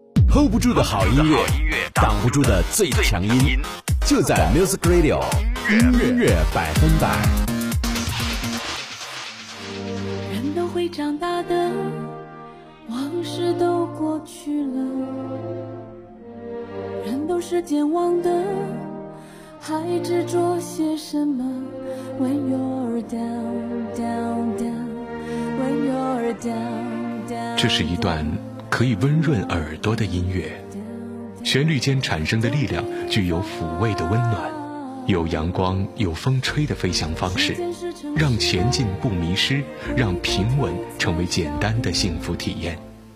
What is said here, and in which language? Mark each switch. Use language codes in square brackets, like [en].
[zh] Hold 不住的好音乐，挡不住的最强音，就在 Music Radio 音乐百分百。人都会长大的，往事都过去了，人都是健忘的，还执着些什么？ [en] When you're down, down, down, when you're down, down, down。 [zh] 这是一段可以温润耳朵的音乐，旋律间产生的力量具有抚慰的温暖，有阳光有风吹的飞翔方式，让前进不迷失，让平稳成为简单的幸福体验。